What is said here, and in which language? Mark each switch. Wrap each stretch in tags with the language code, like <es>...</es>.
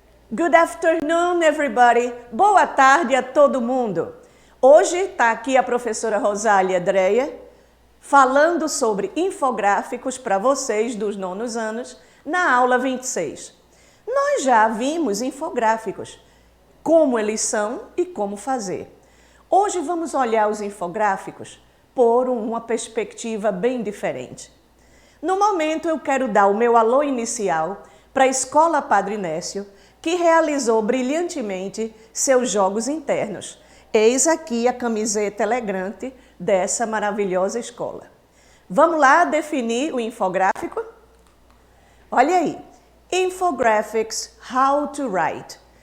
<en>Good afternoon, everybody.</en> <pt>Boa tarde a todo mundo. Hoje está aqui a professora Rosália Dreia falando sobre infográficos para vocês dos nonos anos na aula 26. Nós já vimos infográficos, como eles são e como fazer. Hoje vamos olhar os infográficos por uma perspectiva bem diferente. No momento eu quero dar o meu alô inicial para a Escola Padre Nécio, que realizou brilhantemente seus jogos internos. Eis aqui a camiseta elegante dessa maravilhosa escola. Vamos lá definir o infográfico? Olha aí.</pt> <en>Infographics, how to write.</en>